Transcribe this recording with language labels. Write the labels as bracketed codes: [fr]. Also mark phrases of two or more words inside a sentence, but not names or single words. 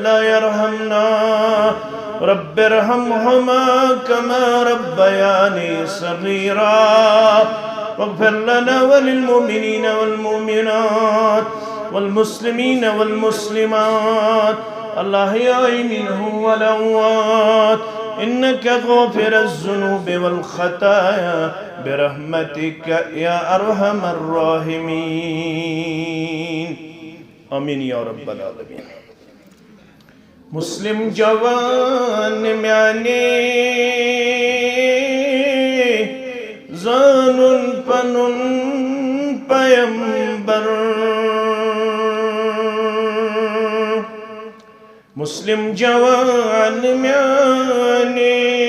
[ar] لا يرحمنا رب ارحمهما كما ربياني صغيرا واغفر لنا وللمؤمنين والمؤمنات والمسلمين والمسلمات الأحياء منهم والأموات إنك غافر الذنوب والخطايا برحمتك يا أرحم الراحمين آمين يا رب العالمين [ks] مسلم جوان میانی زانن پنن پیمبر مسلم جوان میانی